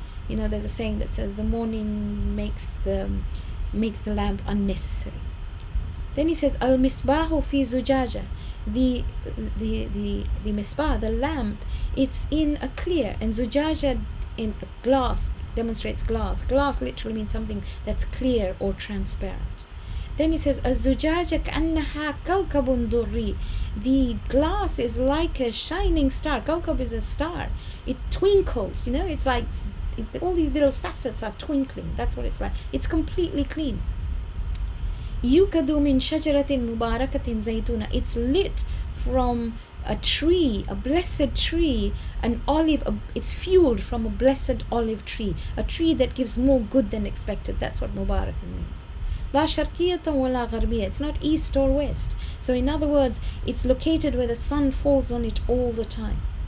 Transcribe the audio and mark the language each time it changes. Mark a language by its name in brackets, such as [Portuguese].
[English] There's a saying that says the morning makes the lamp unnecessary. Then he says, [Arabic] Al misbahu fi zujaja. [English] The misbah, the lamp, it's in a clear, and zujaja in a glass demonstrates glass. Glass literally means something that's clear or transparent. [Arabic] Then he says, الزجاجة كأنها كوكب دري. [English] The glass is like a shining star. Kawkab is a star. It twinkles, it's like all these little facets are twinkling. That's what it's like. It's completely clean. [Arabic] يوقد من شجرة مباركة زيتونة. [English] It's lit from a tree, a blessed tree, an olive. It's fueled from a blessed olive tree, a tree that gives more good than expected. That's what Mubarak means. [Arabic] La sharqiyatan wa la gharbiyya. [English] It's not east or west. So in other words, it's located where the sun falls on it all the time.